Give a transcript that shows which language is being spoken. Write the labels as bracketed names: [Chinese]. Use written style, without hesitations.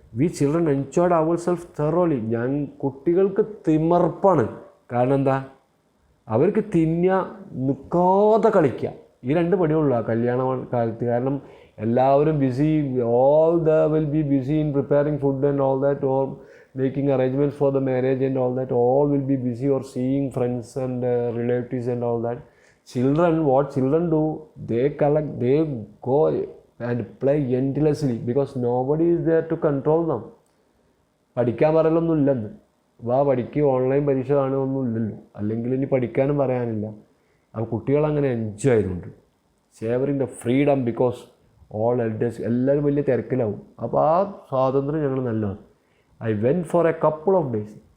[English] We children enjoyed our self thoroughly. [Malayalam] കുട്ടികൾക്ക് തിമർപ്പാണ്. കാരണം എന്താ, അവർക്ക് നിൽക്കാതെ കളിക്കുക. ഈ 2 പണിയുള്ളൂ ആ കല്യാണ കാലത്ത്. കാരണം എല്ലാവരും BC, [English] Will be busy in preparing food and all that, or making arrangements for the marriage and all that. All will be busy or seeing friends and relatives and all that. What children do, they go and play endlessly because nobody is there to control them. [Malayalam] പഠിക്കാൻ പറയലൊന്നും ഇല്ലെന്ന്, പഠിക്കുക, online പരീക്ഷ കാണുകയൊന്നും ഇല്ലല്ലോ, അല്ലെങ്കിൽ ഇനി പഠിക്കാനും പറയാനില്ല. അപ്പോൾ കുട്ടികളങ്ങനെ എൻജോയ് ചെയ്തുകൊണ്ട് [English] savouring the freedom because all elders [Malayalam] എല്ലാവരും വലിയ തിരക്കിലാവും. അപ്പോൾ ആ സ്വാതന്ത്ര്യം ഞങ്ങൾ നല്ലതാണ്. [English] I went for a couple of days.